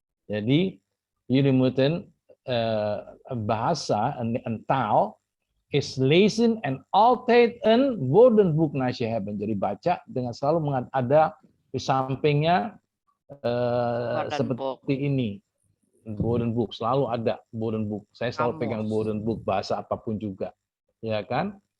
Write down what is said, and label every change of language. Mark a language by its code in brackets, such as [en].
[id] Jadi [nl] jullie moeten [id] bahasa, [nl] een taal, is lezen en altijd een woordenboek naast je hebben. [id] Jadi baca dengan selalu ada di sampingnya seperti ini. Woordenboek, selalu ada woordenboek. Saya selalu pegang woordenboek bahasa apapun juga. Ya kan?